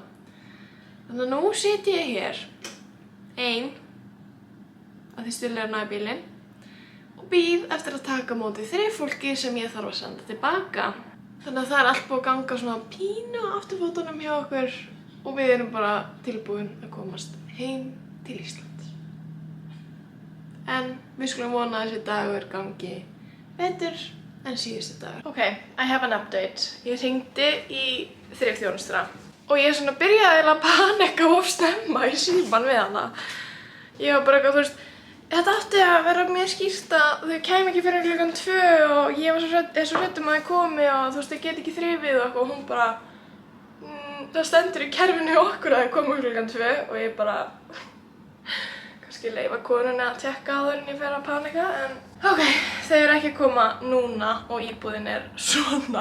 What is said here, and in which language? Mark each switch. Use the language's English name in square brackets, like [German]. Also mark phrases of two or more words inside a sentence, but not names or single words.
[Icelandic] Þannig að nú sit ég hér, ein, að því Stulli er að ná í bílinn, og bíð eftir að taka á móti þrifólki sem ég þarf að senda tilbaka. Þannig að það er allt búið að ganga svona pínu á afturfótunum hjá okkur og við erum bara tilbúin að komast heim til Íslands. En við skulum vona að þessi dagur gangi betur en síðustu dagur. [English] Ok, I have an update. [Icelandic] Ég hringdi í þrifþjónustuna og ég svona byrjaði að panika of snemma í símann við hana. Ég var bara eitthvað, þú veist, Þetta átti að vera mjög skýrt að þau kæmi ekki fyrir klukkan 2 og ég var svo hrædd að þau komi og þú veist, þau get ekki þrifið og hún bara það stendur í kerfinu okkur að þau komi klukkan 2 og ég bara kannski leyfa konunni að tjekka á þau en ég fer að panika en ok, þau eru ekki að koma núna og íbúðin svona.